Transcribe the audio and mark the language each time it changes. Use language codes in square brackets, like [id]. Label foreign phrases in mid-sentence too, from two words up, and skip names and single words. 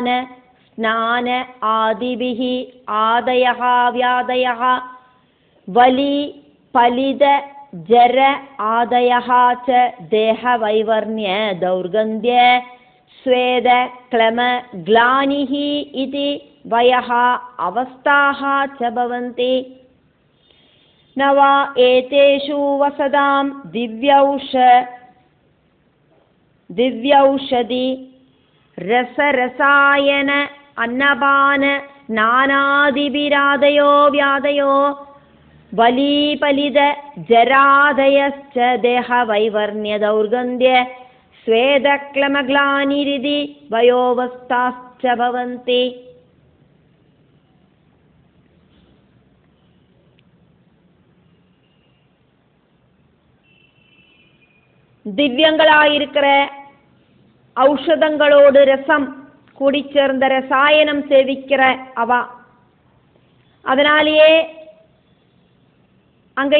[sa] स्नान आदिभिः आदयः व्याधयः वलि पलित जरा आदयः च देह वैवर्ण्य दौर्गन्ध्य स्वेद क्लम ग्लानिः इति वयः अवस्थाः च भवन्ति न वा एतेषु वसदां दिव्यौषधि रसरसायन अन्नपान स्नानादिभिरादयो व्याधयो बलीपलिद जरादयश्च देहवैवर्ण्य दौर्गन्ध्य स्वेदक्लमग्लानिरिति वयोवस्थाश्च भवन्ति [ta] திவ்யங்களாயிருக்கிற ஔஷதங்களோடு ரசம் கூடிச்சேர்ந்த ரசாயனம் சேவிக்கிற அவா, அதனாலேயே அங்க